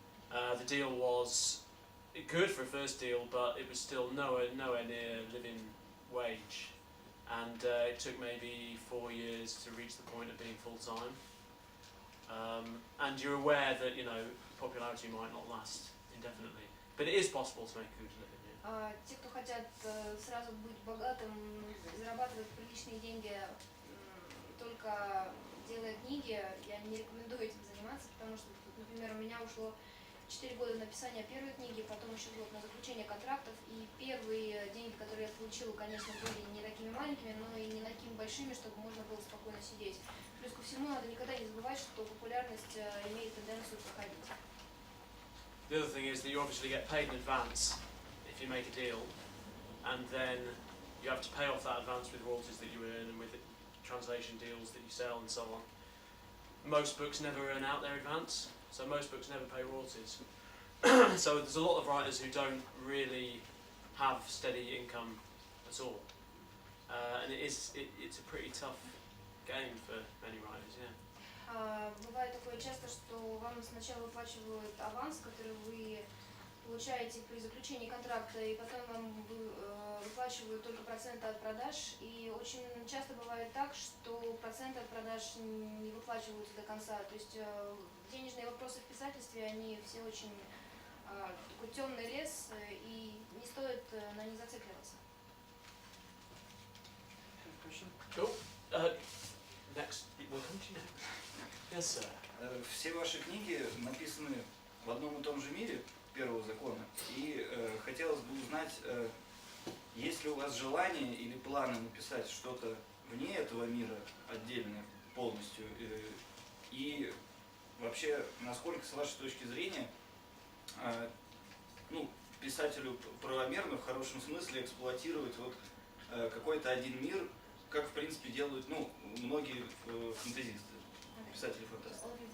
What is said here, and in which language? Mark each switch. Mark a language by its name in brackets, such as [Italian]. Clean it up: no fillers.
[English] The deal was good for a first deal, but it was still nowhere near living wage. And it took maybe 4 years to reach the point of being full-time. And you're aware that, you know, popularity might not last indefinitely. But it is possible to make a good living. Yeah. [Russian] Те, кто хотят сразу быть богатым, зарабатывать приличные деньги, только делая книги, я не рекомендую этим заниматься, потому что, например, у меня ушло 4 года на написание первой книги, потом еще год на заключение контрактов, и первые деньги, которые я получила, конечно, были не такими маленькими, но и не такими большими, чтобы можно было спокойно сидеть. Плюс ко всему, надо никогда не забывать, что популярность имеет тенденцию проходить. [English] The other thing is that you obviously get paid in advance if you make a deal, and then you have to pay off that advance with royalties that you earn and with translation deals that you sell and so on. Most books never earn out their advance, so most books never pay royalties. So there's a lot of writers who don't really have steady income at all, and it's a pretty tough game for many writers. Yeah. [Russian] Бывает такое часто, что вам сначала выплачивают аванс, который вы получаете при заключении контракта, и потом вам выплачивают только проценты от продаж. И очень часто бывает так, что проценты от продаж не выплачиваются до конца. То есть денежные вопросы в писательстве, они все очень такой темный лес, и не стоит на них зацикливаться. [English] Cool. Next, we'll come to you next. Yes, sir. [Russian] Все ваши книги написаны в одном и том же мире первого закона, и хотелось бы узнать, есть ли у вас желание или планы написать что-то вне этого мира отдельно, полностью, и вообще, насколько, с вашей точки зрения, ну, писателю правомерно, в хорошем смысле, эксплуатировать вот какой-то один мир, как, в принципе, делают, ну, многие фэнтезисты, писатели фантастики.